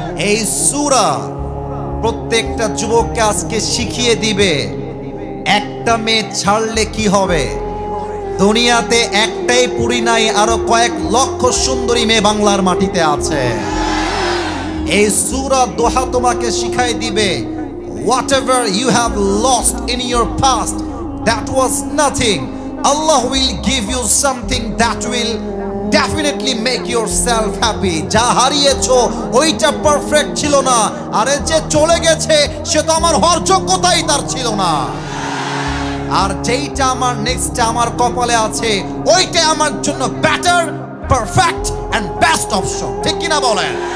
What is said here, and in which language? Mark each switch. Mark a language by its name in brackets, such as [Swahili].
[Bangla] এই সূরা প্রত্যেকটা যুবককে আজকে শিখিয়ে দিবে একটা মেয়ে ছাড়লে কি হবে। দুনিয়াতে একটাই পুরী নাই, আরো কয়েক লক্ষ সুন্দরী মেয়ে বাংলার মাটিতে আছে। এই সূরা দোহা তোমাকে শিখাই দিবে [English] whatever you have lost in your past, that was nothing. Allah will give you something that will definitely make yourself happy. [Bangla] যা হারিয়েছো ওইটা পারফেক্ট ছিল না, আরে যে চলে গেছে সে তো আমার হওয়ার যোগ্যতাই তার ছিল না। আর যেইটা আমার নেক্সট আমার কপালে আছে ওইটা আমার জন্য better, perfect and best option. ঠিক কিনা বলেন?